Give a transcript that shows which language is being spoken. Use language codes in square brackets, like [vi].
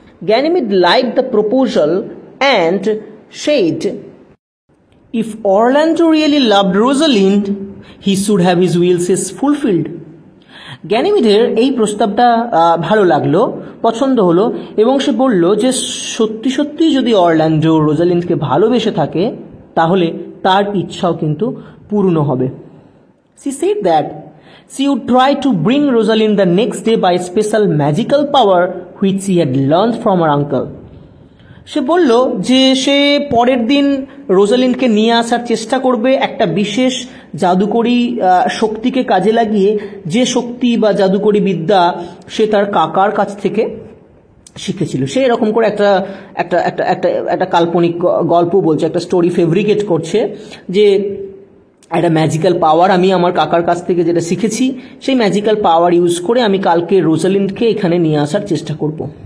[en] Ganymede like the proposal and said if Orlando really loved Rosalind he should have his wills fulfilled, [bn] গ্যানিমিডের এই প্রস্তাবটা ভালো লাগলো, পছন্দ হলো, এবং সে বলল যে সত্যি সত্যি যদি অরল্যান্ডো রোজালিন্ডকে ভালোবেসে থাকে তাহলে তার ইচ্ছাও কিন্তু পূর্ণ হবে। [en] She said that she would try to bring Rosalind the next day by a special magical power which she had learned from her uncle. [bn] সে বলল যে সে পরের দিন রোজালিন্ডকে নিয়ে আসার চেষ্টা করবে একটা বিশেষ জাদুকরী শক্তিকে কাজে লাগিয়ে, যে শক্তি বা জাদুকরী বিদ্যা সে তার কাকার কাছ থেকে শিখেছিল। সে এরকম করে একটা একটা একটা একটা একটা কাল্পনিক গল্প বলছে, একটা স্টোরি ফেব্রিকেট করছে যে একটা ম্যাজিক্যাল পাওয়ার আমি আমার কাকার কাছ থেকে যেটা শিখেছি, সেই ম্যাজিক্যাল পাওয়ার ইউজ করে আমি কালকে রোজালিন্ডকে এখানে নিয়ে আসার চেষ্টা করব।